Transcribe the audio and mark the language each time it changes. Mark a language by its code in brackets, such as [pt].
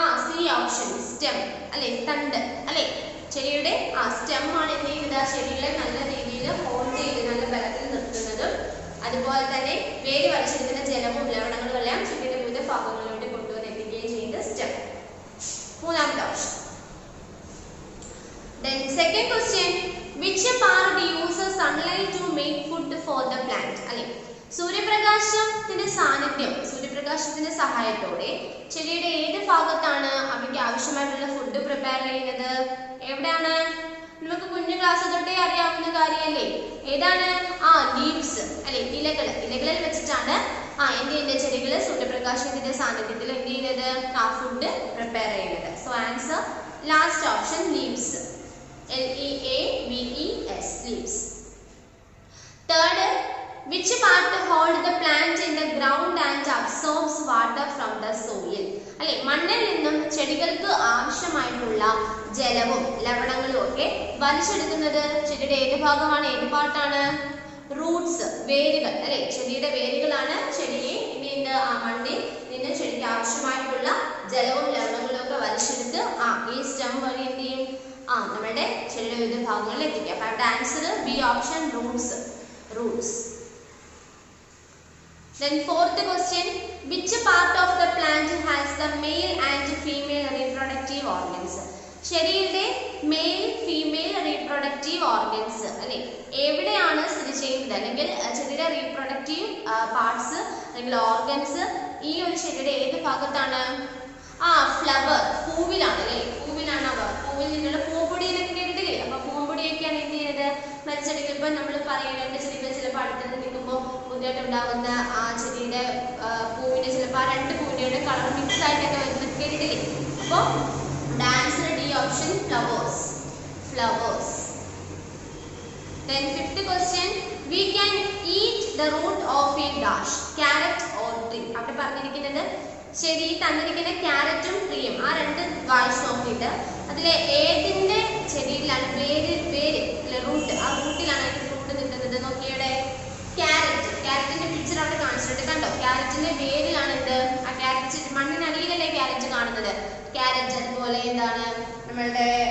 [ml] C option, stem അല്ലെ, തണ്ട് അല്ലെ. ചെടിയുടെ സ്റ്റെം ആണ് എന്ത് ചെയ്യുന്നത്, ചെടികളെ നല്ല രീതിയിൽ ഹോൾഡ് ചെയ്ത് നല്ല ബലത്തിൽ നിർത്തുന്നതും അതുപോലെ തന്നെ വേര് വലിച്ചെടുക്കുന്ന ജലവും ലവണങ്ങളും എല്ലാം ചെടിയുടെ വിവിധ ഭാഗങ്ങളിലോട്ട് കൊണ്ടുവന്ന് എത്തിക്കുകയും ചെയ്യുന്നത് സ്റ്റെം. മൂന്നാമത്തെ option. [en] Then second question, which part uses sunlight to make food for the plant? [ml] അല്ലെ, സൂര്യപ്രകാശത്തിന്റെ സാന്നിധ്യം, സൂര്യപ്രകാശത്തിന്റെ സഹായത്തോടെ ചെടിയുടെ ഏത് ഭാഗത്താണ് അവയ്ക്ക് ആവശ്യമായിട്ടുള്ള ഫുഡ് പ്രിപ്പയർ ചെയ്യുന്നത്? എവിടെയാണ്? നമുക്ക് കുഞ്ഞു ക്ലാസ് തൊട്ടേ അറിയാവുന്ന കാര്യമല്ലേ, ഏതാണ്? ലീവ്സ് അല്ലെ, ഇലകളിൽ വെച്ചിട്ടാണ് എന്ത് ചെയ്യുന്നത്, ചെടികൾ സൂര്യപ്രകാശത്തിന്റെ സാന്നിധ്യത്തിൽ എന്ത് ചെയ്യുന്നത്, ഫുഡ് പ്രിപ്പയർ ചെയ്യുന്നത്. So answer last option, leaves, LEAVES, leaves. [en] Third, which part hold the plant in the ground and absorbs water from the soil? [ml] അല്ലെ, മണ്ണിൽ നിന്നും ചെടികൾക്ക് ആവശ്യമായിട്ടുള്ള ജലവും ലവണങ്ങളും ഒക്കെ വലിച്ചെടുക്കുന്നത് ചെടിയുടെ ഏത് ഭാഗമാണ്, ഏത് പാർട്ടാണ്? റൂട്ട്സ്, വേരുകൾ അല്ലെ. ചെടിയുടെ വേരുകളാണ് ചെടിയെ മണ്ണിൽ നിന്ന് ചെടിക്ക് ആവശ്യമായിട്ടുള്ള ജലവും ലവണങ്ങളും ഒക്കെ വലിച്ചെടുത്ത് ഈ സ്റ്റെം വഴി എന്ത് ചെയ്യും, നമ്മുടെ ചെടിയുടെ വിവിധ ഭാഗങ്ങളിൽ എത്തിക്കുക. അപ്പൊ അവിടെ answer B option, Roots. [en] Then fourth question, which part of the plant has the male and female reproductive organs? [ml] ചെടിയുടെ മെയിൽ ഫീമെയിൽ റീപ്രൊഡക്റ്റീവ് ഓർഗൻസ് അല്ലെ എവിടെയാണ് സ്ഥിതി ചെയ്യുന്നത്, അല്ലെങ്കിൽ ചെടിയുടെ റീപ്രൊഡക്റ്റീവ് പാർട്സ് അല്ലെങ്കിൽ ഓർഗൻസ് ഈ ഒരു ചെടിയുടെ ഏത് ഭാഗത്താണ്? ഫ്ലവർ, പൂവിലാണ് അല്ലെ, പൂവിലാണ് അവ. പൂവിൽ നിന്നുള്ള പൂമ്പൊടി എന്നൊക്കെ കേട്ടിട്ടില്ലേ? അപ്പൊ പൂമ്പൊടിയൊക്കെയാണ് എന്ത് ചെയ്യുന്നത്, മരിച്ചെടികൾ. ഇപ്പൊ നമ്മൾ പറയുന്നത് ചെടികൾ ചിലപ്പോൾ അടുത്തത് നിൽക്കുമ്പോൾ പുതിയതായിട്ടുണ്ടാകുന്ന ചെടിയുടെ പൂവിന്റെ ചിലപ്പോൾ 2 പൂവിന്റെ കളർ മിക്സ് ആയിട്ടൊക്കെ വരുന്നത് കേട്ടിട്ടില്ലേ? അപ്പോൾ answer D option, flowers. [en] Then fifth question, We can eat the root of a dash, carrot or tree. [ml] അവിടെ പറഞ്ഞിരിക്കുന്നത് ശരി തന്നിരിക്കുന്ന ക്യാരറ്റും ട്രീയും ആ രണ്ട് വായിച്ച് നോക്കിയിട്ട് അതിലെ ഏതിന്റെ ചെടിയിലാണ് റൂട്ട് ആ റൂട്ടിലാണ് അതിന്റെ ഫ്രൂട്ട് നിൽക്കുന്നത് നോക്കിയുടെ ക്യാരറ്റിന്റെ പിക്ചർ അവിടെ കാണിച്ചിട്ടുണ്ട് കണ്ടോ ക്യാരറ്റിന്റെ വേരിലാണ് എന്ത് ആ ക്യാരറ്റ് മണ്ണിനടിയിലല്ലേ ക്യാരറ്റ് കാണുന്നത് ക്യാരറ്റ് അതുപോലെ എന്താണ് നമ്മളുടെ